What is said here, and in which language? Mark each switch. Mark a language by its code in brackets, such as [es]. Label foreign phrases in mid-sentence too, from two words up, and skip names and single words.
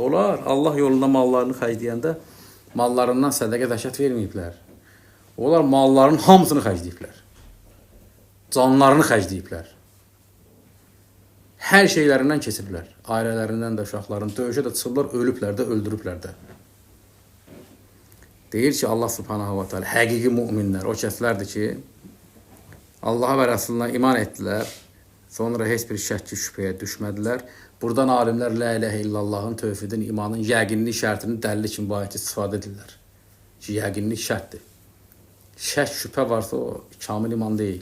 [az] Onlar Allah yolunda mallarını xərcləyəndə mallarından sədəqə zəkat verməyiblər. Onlar mallarının hamısını xərcləyiblər. Canlarını xərcləyiblər. Hər şeylərindən keçiblər. Ailələrindən də, uşaqların döyüşə də çıxıblar, ölüblər də, öldürüblər də. Deyir ki, [ar] الله سبحانه وتعالى, [az] həqiqi müminlər, o kəslərdir ki, Allaha və Rəsuluna iman etdilər, sonra heç bir şəkki şübhəyə düşmədilər. Buradan alimlər [ar] لا إله إلا الله, [az] tövhidin, imanın yəqinlik şərtini dəlil kimi bu ayəti istifadə edirlər. Ki, yəqinlik şərtdir. Şək şübhə varsa o kamil iman deyil.